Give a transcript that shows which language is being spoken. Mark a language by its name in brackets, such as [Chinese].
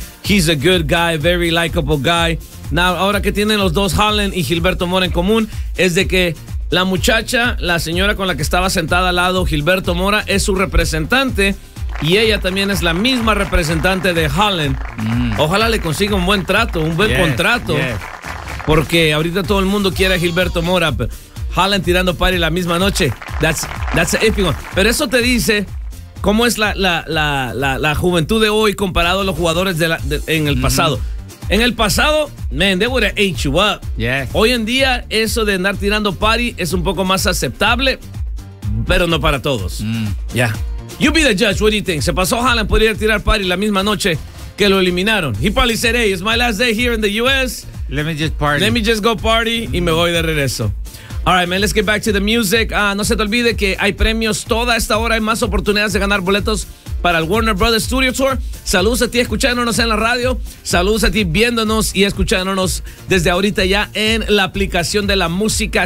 [English] He's a good guy, very likable guy. [Spanish] Now, ahora que tienen los dos, Haaland y Gilberto Mora, en común, es de que la muchacha, la señora con la que estaba sentada al lado, Gilberto Mora, es su representante y ella también es la misma representante de Haaland. Mm. Ojalá le consiga un buen trato, un buen contrato, porque ahorita todo el mundo quiere a Gilberto Mora, pero Haaland tirando party la misma noche, [English] that's an epic one. [Spanish] Pero eso te dice cómo es la juventud de hoy comparado a los jugadores en el pasado. En el pasado, [English] man, they would have ate you up. Yeah. [Spanish] Hoy en día, eso de andar tirando party es un poco más aceptable, pero no para todos. Mm. [English] Yeah. You be the judge, what do you think? [Spanish] ¿Se pasó Haaland por ir a tirar party la misma noche que lo eliminaron? [English] He probably said, hey, it's my last day here in the U.S. Let me just party. Let me just go party [Spanish] y me voy de regreso. [English] All right, man, let's get back to the music. [Spanish] No se te olvide que hay premios toda esta hora. Hay más oportunidades de ganar boletos para el Warner Brothers Studio Tour. Saludos a ti escuchándonos en la radio. Saludos a ti viéndonos y escuchándonos desde ahorita ya en la aplicación de la música.